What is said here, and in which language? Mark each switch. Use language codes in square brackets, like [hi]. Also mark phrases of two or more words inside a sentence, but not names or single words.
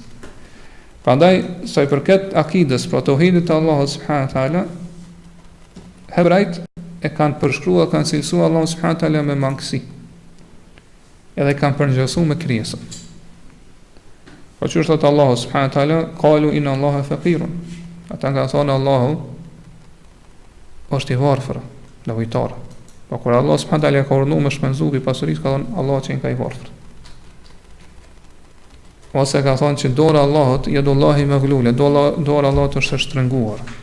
[sq] Prandaj sa i përket akides, pra tauhidit të Allahut [ar] سبحانه وتعالى, [sq] hebrejt e kanë përshkruar, kanë cilësuar Allahun [ar] سبحانه وتعالى [sq] me mangësi. Edhe kanë përngjësuar me krijesën. Po që është thotë Allahu [ar] سبحانه وتعالى قالوا إن الله فقير. [sq] Ata kanë thonë Allahu është i varfër, nevojtar. Po kur [ar] الله سبحانه وتعالى [sq] ka urdhëruar me shpenzu bi pasurisë, ka thonë Allahu që ka i varfër. Ose ka thonë që dora Allahut, [ar] يد الله مغلولة, [sq] dora Allahut është e shtrënguar.